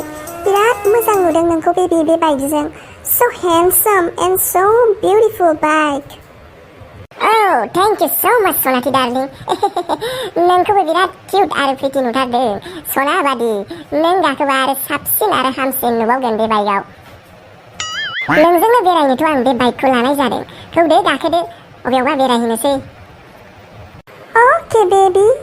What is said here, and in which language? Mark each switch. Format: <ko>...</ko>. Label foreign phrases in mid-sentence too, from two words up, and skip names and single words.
<brx>बिराद मोजां नुदों नोंखौ बेबी बेबायदिजों</brx> <en>So handsome and so beautiful bike. Oh, thank you so much, Sonati darling.</en> <brx>नोंखौबो बिराद क्यूट आरो प्रिटि नुथारदों सना बादि नों गाखोबा आरो साबसिन आरो हामसिन नुबावगोन बे बाइकआव नोंजोंनो बेरायनोथ' आं बे बाइकखौ लानाय जादों थौदो गाखोदो अबेयावबा बेरायहैनोसै</brx> <en>Okay, baby.</en>